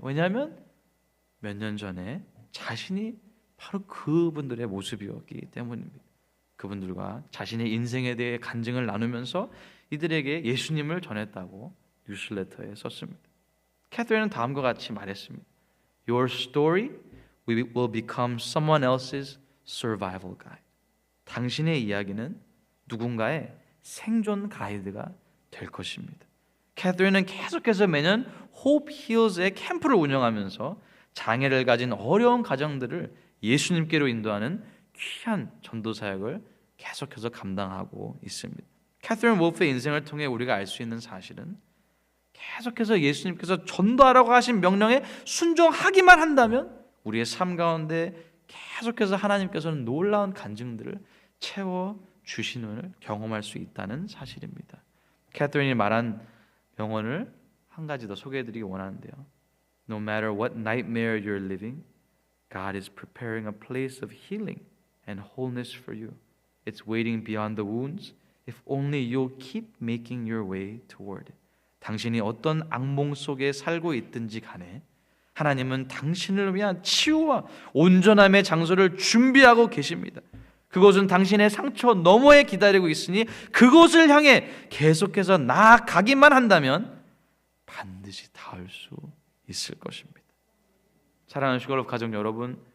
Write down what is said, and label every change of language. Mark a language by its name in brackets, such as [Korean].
[Korean] 왜냐하면 몇 년 전에 자신이 바로 그분들의 모습이었기 때문입니다. 그분들과 자신의 인생에 대해 간증을 나누면서 이들에게 예수님을 전했다고 뉴스레터에 썼습니다. 캐서린은 다음과 같이 말했습니다. [English] Your story will become someone else's survival guide. [Korean] 당신의 이야기는 누군가의 생존 가이드가 될 것입니다. 캐서린은 계속해서 매년 Hope Heals의 캠프를 운영하면서 장애를 가진 어려운 가정들을 예수님께로 인도하는 귀한 전도 사역을 계속해서 감당하고 있습니다. 캐서린 wolf의 인생을 통해 우리가 알 수 있는 사실은 계속해서 예수님께서 전도하라고 하신 명령에 순종하기만 한다면 우리의 삶 가운데 계속해서 하나님께서는 놀라운 간증들을 채워주시는 경험할 수 있다는 사실입니다. 캐서린이 말한 명언을 한 가지 더 소개해드리기 원하는데요. [English] No matter what nightmare you're living, God is preparing a place of healing and wholeness for you. It's waiting beyond the wounds if only you'll keep making your way toward it. [Korean] 당신이 어떤 악몽 속에 살고 있든지 간에 하나님은 당신을 위한 치유와 온전함의 장소를 준비하고 계십니다. 그곳은 당신의 상처 너머에 기다리고 있으니 그곳을 향해 계속해서 나아가기만 한다면 반드시 닿을 수 있을 것입니다. 사랑하는 슈걸럽 가족 여러분,